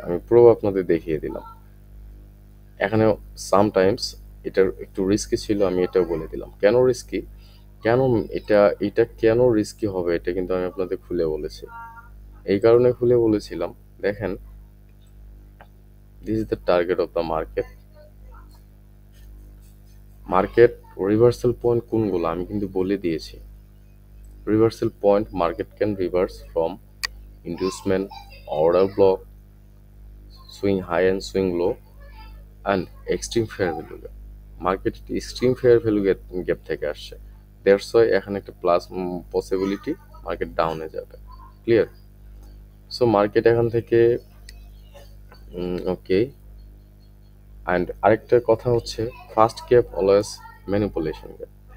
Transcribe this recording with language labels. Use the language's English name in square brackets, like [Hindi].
[Bangla] আমি প্রুফ আপনাদের দেখিয়ে দিলাম। এখানে সামটাইমস এটার একটু রিস্কি ছিল, আমি এটাও বলে দিলাম কেন রিস্কি, কেন এটা এটা কেন রিস্কি হবে, এটা কিন্তু আমি আপনাদের খুলে বলেছি। এই কারণে খুলে বলেছিলাম, দেখেন, [English] This is the target of the market. [Bangla] Market reversal point কোনগুলো আমি কিন্তু বলে দিয়েছি। [English] Reversal point, market can reverse from inducement, order block, swing high and swing low, and extreme fair value gap. [Bangla] Market extreme fair value gap থেকে আসছে, [English] that's why [Bangla] এখানে একটা plus possibility market ডাউনে যাবে। ক্লিয়ার? সো মার্কেট এখান থেকে ওকে। [English] and [Bangla] আরেকটা কথা হচ্ছে, [English] First gap always manipulation gap.